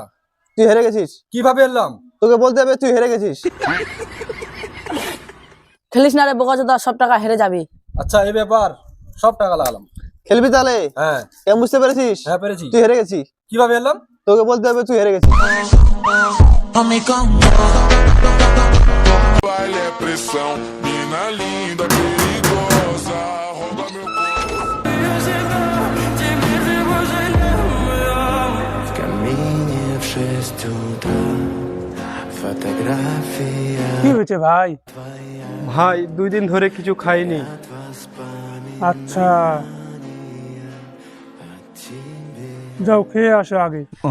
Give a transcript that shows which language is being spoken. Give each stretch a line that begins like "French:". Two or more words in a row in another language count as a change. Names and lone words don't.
Bangla: তুই হেরে গেছিস। কিভাবে এলাম? তোকে বলতে হবে তুই হেরে গেছিস। খেলিস না রে বোকাচোদা, সব টাকা হেরে যাবি। আচ্ছা এই ব্যাপার, সব টাকা লাগালাম। খেলবি তাহলে? হ্যাঁ। কেমন বুঝতে পেরেছিস? হ্যাঁ পেরেছি। তুই হেরে গেছিস। কিভাবে এলাম? তোকে বলতে হবে তুই হেরে গেছিস।
Portuguese: Baile é pressão, mina linda, perigosa, rouba meu
Russian: В камине в 6 утра фотография
Bangla: কি হয়েছে ভাই? ভাই 2 দিন ধরে কিছু খাইনি। আচ্ছা, যাও খেয়ে আসো আগে।